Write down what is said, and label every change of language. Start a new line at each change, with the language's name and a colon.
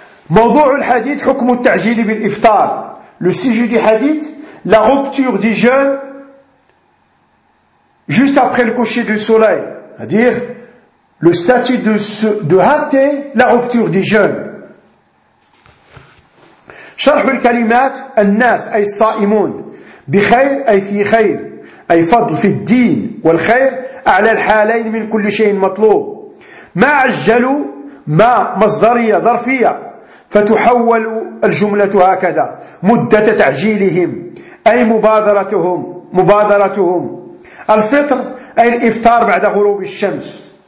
Arabic: موضوع الحديث حكم التعجيل بالإفطار.
French: Le sujet du hadith, la rupture du jeûne juste après le coucher du soleil, c'est-à-dire le statut de hâter la rupture du jeûne.
Arabic: شرح الكلمات الناس أي الصائمون بخير أي في خير أي فضل في الدين والخير أعلى الحالين من كل شيء مطلوب. ما عجلوا ما مصدرية ظرفية فتحول الجملة هكذا مدة تعجيلهم أي مبادرتهم الفطر أي الإفطار بعد غروب الشمس.